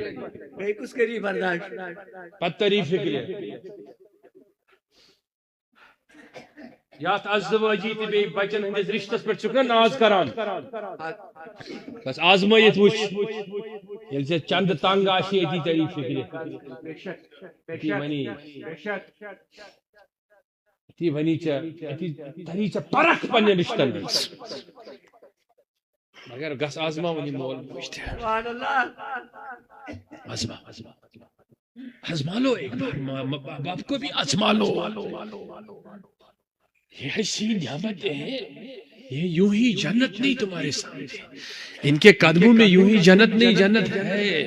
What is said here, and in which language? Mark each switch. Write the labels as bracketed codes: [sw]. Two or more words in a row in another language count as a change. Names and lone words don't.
[ks] پتہٕ تری فکرِ یاتھ ازدواجی تہ بیٚیہِ بچن ہٕنٛدِس رشتس پٮ۪ٹھ چھُکھ نا ناز کران بس آزمٲیِتھ وٕچھ ییٚلہِ ژےٚ چندٕ تنگ آسی أتی تری فکرِ تی ونیچا تریچا پرکھ پنن رشتن [ur] مگر [ks] گس آزما ونی مول [ur] پوچھتے آزما آزما لو ایک بار باپ کو بھی آزما لو. یہ ایسی نعمت ہے، یہ یوں ہی جنت نہیں تمہارے سامنے، ان کے قدموں میں یوں ہی جنت نہیں، جنت ہے.